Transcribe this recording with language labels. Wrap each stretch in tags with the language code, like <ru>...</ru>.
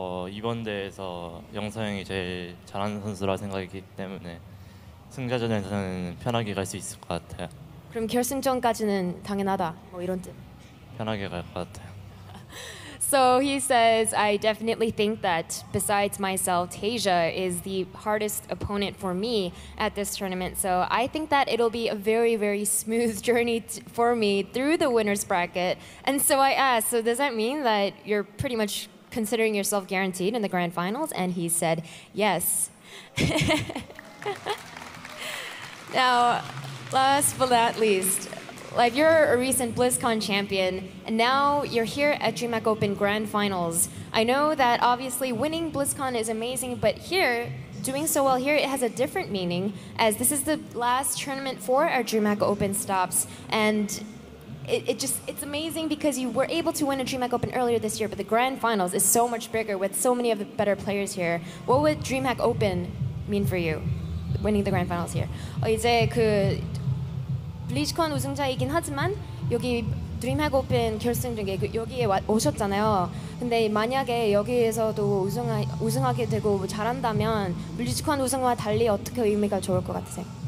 <ko>이번 대회에서 영서 형이 제일 잘하는 선수라 생각이기 때문에 승자전에서는 편하게 갈 수 있을 것 같아요. 그럼 결승전까지는 당연하다. 뭐 이런 뜻. 편하게 갈 것 같아요.</ko> <en>So he says, I definitely think that besides myself, TaeJa is the hardest opponent for me at this tournament. So I think that it'll be a very, very smooth journey for me through the winner's bracket. And so I asked, so does that mean that you're pretty much considering yourself guaranteed in the Grand Finals? And he said, yes. Now, last but not least, like you're a recent BlizzCon champion, and now you're here at Dreamhack Open Grand Finals. I know that obviously winning BlizzCon is amazing, but here, doing so well here, it has a different meaning, as this is the last tournament for our Dreamhack Open stops, and it's amazing because you were able to win a Dreamhack Open earlier this year, but the Grand Finals is so much bigger with so many of the better players here. What would Dreamhack Open mean for you, winning the Grand Finals here?</en> <ko>이제 그 블리즈컨 우승자이긴 하지만 여기 드림해க் 오픈 결승전 여기에 오셨잖아요. 근데 만약에 여기에서도 우승하게 되고 잘한다면 블리즈컨 우승과 달리 어떻게 의미가 좋을 것 같으세요?</ko>